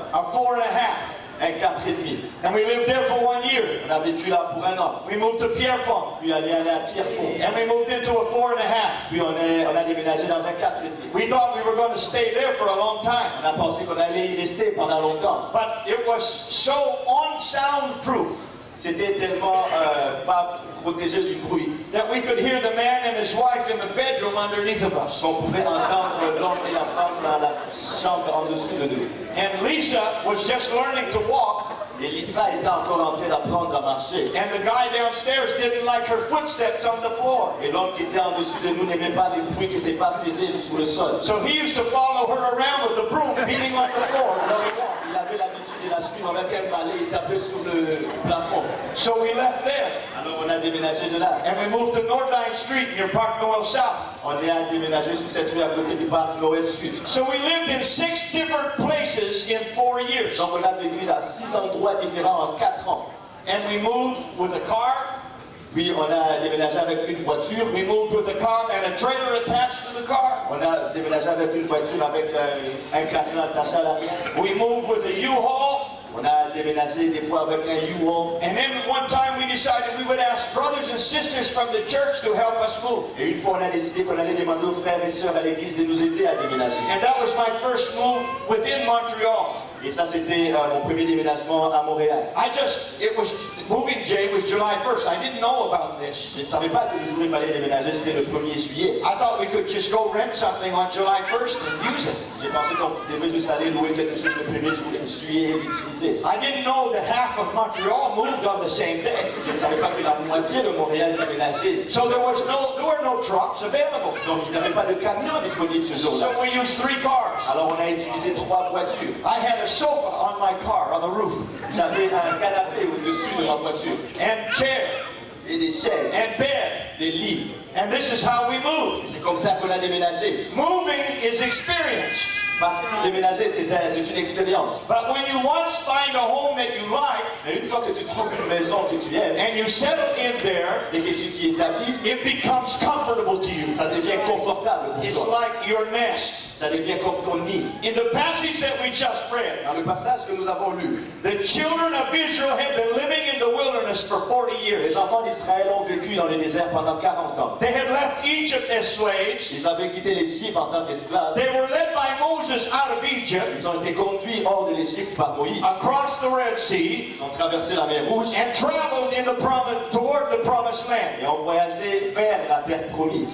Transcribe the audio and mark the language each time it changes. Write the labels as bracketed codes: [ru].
[en] a 4.5. [fr] un 4,5. [en] And we lived there for 1 year. [fr] On a vécu là pour 1 an. [en] We moved to Pierrefonds. [fr] Puis on est allé à Pierrefonds. [en] And we moved into a 4.5. [fr] Puis on a déménagé dans un 4,5. [en] We thought we were going to stay there for a long time. [fr] On a pensé qu'on allait y rester pendant longtemps. [en] But it was so unsoundproof [fr] C'était tellement pas protégé du bruit [en] that we could hear the man and his wife in the bedroom underneath of us. [fr] qu'on pouvait entendre l'homme et la femme dans la chambre en dessous de nous. [en] And Lisa was just learning to walk, [fr] Et Lisa était encore en train d'apprendre à marcher. [en] and the guy downstairs didn't like her footsteps on the floor. [fr] Et l'homme qui était en dessous de nous n'aimait pas les bruits que ses pas faisaient sur le sol. [en] So he used to follow her around with the broom beating on the floor when she walked. [fr] Il avait l'habitude de la suivre avec un balai et taper sur le plafond. [en] So we left there, [fr] Alors on a déménagé de là. [en] and we moved to Nordine Street near Park Noel South. [fr] On est déménagé sur cette rue à côté du parc Noël Sud. [en] So we lived in 6 different places in 4 years. [fr] Donc on a vécu à 6 endroits différents en 4 ans. [en] And we moved with a car. [fr] Puis on a déménagé avec une voiture. [en] We moved with a car and a trailer attached to the car. [fr] On a déménagé avec une voiture avec un camion attaché à l'arrière. [en] We moved with a U-Haul. [fr] On a déménagé des fois avec un U-Haul. [en] And then one time we decided we would ask brothers and sisters from the church to help us move. [fr] Et une fois on a décidé qu'on allait demander aux frères et sœurs à l'église de nous aider à déménager. [en] And that was my first move within Montreal. [fr] Et ça c'était mon premier déménagement à Montréal. [en] Moving day was July 1st. I didn't know about this. [fr] Je ne savais pas que le jour où il fallait déménager c'était le 1er juillet. [en] I thought we could just go rent something on July 1st and use it. [fr] J'ai pensé qu'on devait juste aller louer quelque chose le 1er juillet et l'utiliser. [en] I didn't know that half of Montreal moved on the same day. [fr] Je ne savais pas que la moitié de Montréal déménageait. [en] So there were no trucks available. [fr] Donc il n'y avait pas de camion disponible ce jour-là. [en] So we used 3 cars. [fr] Alors on a utilisé 3 voitures. [en] I had a sofa on my car on the roof, [fr] J'avais un canapé au-dessus de ma voiture. [en] and chair, [fr] Et des chaises, [en] and bed. [fr] des lits. [en] And this is how we moved. [fr] C'est comme ça qu'on a déménagé. [en] Moving is experience. [fr] Partir déménager, c'est une expérience. [en] But when you once find a home that you like, [fr] Mais une fois que tu trouves une maison que tu aimes [en] and you settle in there, [fr] et que tu t'y établis, [en] it becomes comfortable to you. [fr] ça devient confortable pour [en] It's [fr] toi. [en] like your nest. [fr] Ça devient comme ton nid. [en] In the passage that we just read, [fr] Dans le passage que nous avons lu, [en] the children of Israel had been living in the wilderness for 40 years. [fr] les enfants d'Israël ont vécu dans le désert pendant 40 ans. [en] They had left Egypt as slaves. [fr] Ils avaient quitté l'Égypte en tant qu'esclaves. [en] They were led by Moses out of Egypt, [fr] Ils ont été conduits hors de l'Égypte par Moïse. [en] across the Red Sea, [fr] Ils ont traversé la mer Rouge [en] and traveled toward the promised land. [fr] et ont voyagé vers la terre promise.